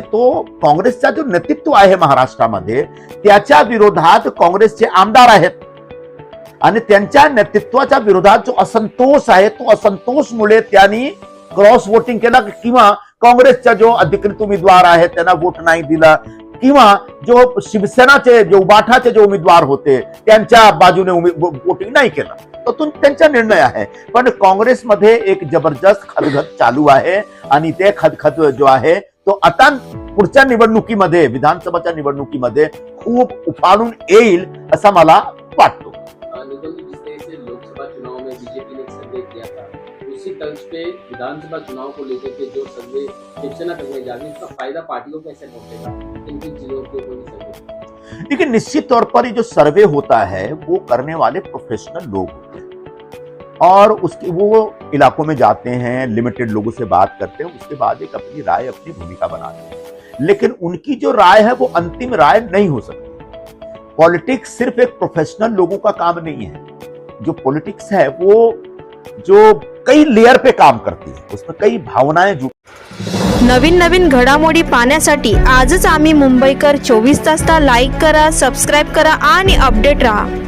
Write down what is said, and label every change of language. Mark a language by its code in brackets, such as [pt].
[mr] तो काँग्रेसचा जो नेतृत्व आहे महाराष्ट्रामध्ये त्याच्या विरोधात काँग्रेसचे आमदार आहेत आणि त्यांच्या नेतृत्वाच्या विरोधात जो असंतोष आहे तो असंतोषमुळे त्यांनी क्रॉस वोटिंग केला किंवा काँग्रेसचा जो अधिकृत उमेदवार आहे त्यांना वोट नाही दिला किंवा जो शिवसेनाचे जो उबाठाचे जे उमेदवार होते त्यांच्या बाजूने वोटिंग नाही केलं. तो त्यांचा निर्णय आहे. पण काँग्रेसमध्ये एक जबरदस्त खदखद चालू आहे आणि ते खदखद जो आहे तो आता पुढच्या निवडणुकीमध्ये, विधानसभाच्या निवडणुकीमध्ये खूप उफाळून येईल असं मला वाटतो. [hi] लोकसभा चुनाव में बीजेपी ने एक संदेश दिया था, उसी तर्ज पे विधानसभा चुनाव को लेकर के जो सर्वे शिवसेना करने जा रही है, उसका फायदा पार्टी को कैसे पहुंचेगा? किन किन चीजों के ऊपर भी सर्वे? देखिए, निश्चित तौर पर ये जो सर्वे होता है वो करने वाले प्रोफेशनल लोग होते हैं और उसके वो इलाकों में जाते हैं, लिमिटेड लोगों से बात करते हैं, उसके बाद एक अपनी राय, अपनी भूमिका बनाते हैं। लेकिन उनकी जो राय है वो अंतिम राय नहीं हो सकती। पॉलिटिक्स सिर्फ एक प्रोफेशनल लोगों का काम नहीं है। जो पॉलिटिक्स है वो जो कई लेयर पे काम करती है, उसमें कई भावनाएं जुड़। [mr] नवीन नवीन घडामोडी पाहण्यासाठी आजच आम्ही मुंबईकर 24 तासला लाईक करा, सबस्क्राईब करा आणि अपडेट रहा।